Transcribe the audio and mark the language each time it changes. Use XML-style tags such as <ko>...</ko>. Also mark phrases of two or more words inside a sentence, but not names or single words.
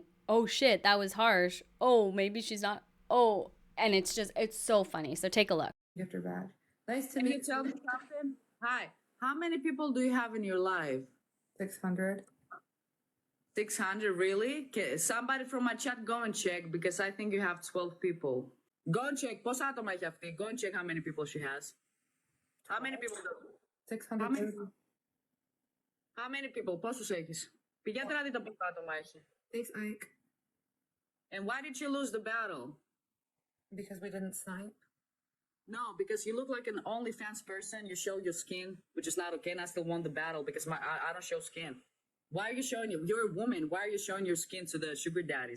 <en>Oh shit, that was harsh. Oh, maybe she's not. Oh, and it's so funny. So take a look. Gift or bad. Nice to Can meet you tell me something? Hi. How many people do you have in your life? 600. 600, really? Okay, somebody from my chat, go and check, because I think you have 12 people. Go and check.</en> <el>Πόσα άτομα έχει αυτή?</el> <en>Go and check how many people she has. How many people? 630. How many people?</en> <el>Πόσους έχεις? Πηγαίνετε να δείτε πόσα άτομα έχει.</el> <en>Thanks, Ike. And why did you lose the battle? Because we didn't snipe. No, because you look like an OnlyFans person. You show your skin, which is not okay, and I still won the battle because I don't show skin. Why are you showing you're a woman? Why are you showing your skin to the sugar daddies?</en>